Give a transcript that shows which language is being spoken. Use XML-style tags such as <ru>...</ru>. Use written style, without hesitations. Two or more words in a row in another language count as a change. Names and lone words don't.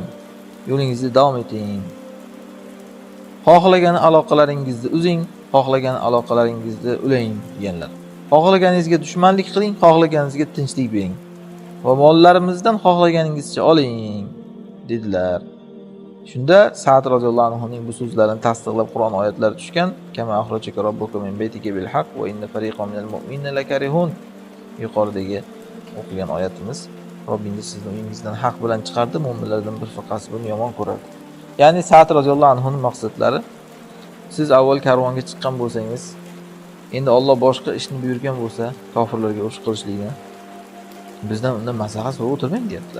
<uz>Yo'lingizni davom eting. Xohlagan aloqalaringizni uzing, xohlagan aloqalaringizni ulang deganlar. Xohlaganingizga dushmanlik qiling, xohlaganingizga tinchlik bering. Va mollarimizdan xohlaganingizcha oling dedilar. Shunda Sa'd</uz> <ar>رضي الله عنه</ar> <uz>bu so'zlarini tasdiqlab Qur'on oyatlari tushgan.</uz> <ar>كما أخرجك ربك من بيتك بالحق وإن فريقا من المؤمنين لكارهون.</ar> <uz>Yuqoridagi o'qigan oyatimiz, Robbingiz sizni uyingizdan haq bilan chiqardi, mu'minlardan bir firqasi buni yomon ko'radi. Ya'ni Sa'd</uz> <ar>رضي الله عنه</ar> <uz>maqsadlari, siz avval karvonga chiqqan bo'lsangiz, endi Alloh boshqa ishni buyurgan bo'lsa, kofirlarga urush qilishlikni, bizdan undan maslahat so'rab o'tirmang deyaptilar.</uz>